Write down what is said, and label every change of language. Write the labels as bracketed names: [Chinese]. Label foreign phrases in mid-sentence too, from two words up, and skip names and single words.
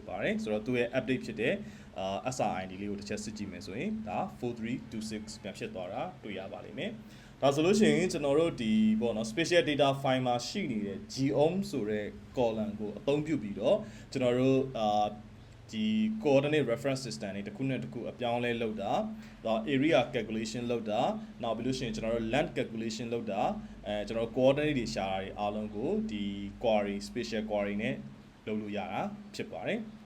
[Burmese] ပါတယ်ဆိုတော့သူရဲ့ update ဖြစ်တဲ့SRID လေးကိုတစ်ချက်စစ်ကြည့်မယ်ဆိုရင်ဒါ4326ပြန်ဖြစ်သွားတာတွေ့ ရပါလိမ့်မယ်ဒါဆိုလို့ရှိရင်ကျွန်တော်တို့ဒီပေါ့နော် [English] special data file [Burmese] မှာရှိနေတဲ့ geom ဆိုတဲ့ column ကိုအသုံးပြုပြီးတော့ကျွန်တော်တို့ဒီ [English] coordinate reference system [Burmese] တွေတစ်ခုနဲ့တစ်ခုအပြောင်းလဲလုပ်တာဒါ [English] area calculation [Burmese] လုပ်တာနောက်ပြီးလို့ရှိရင်ကျွန်တော်တို့ [English] length calculation [Burmese] လုပ်တာကျွန်တော်တို့ coordinate တွေရှာတာတွေအားလုံးကိုဒီ [English] query special query [Burmese] နဲ့လုပ်လို့ရတာဖြစ်ပါတယ်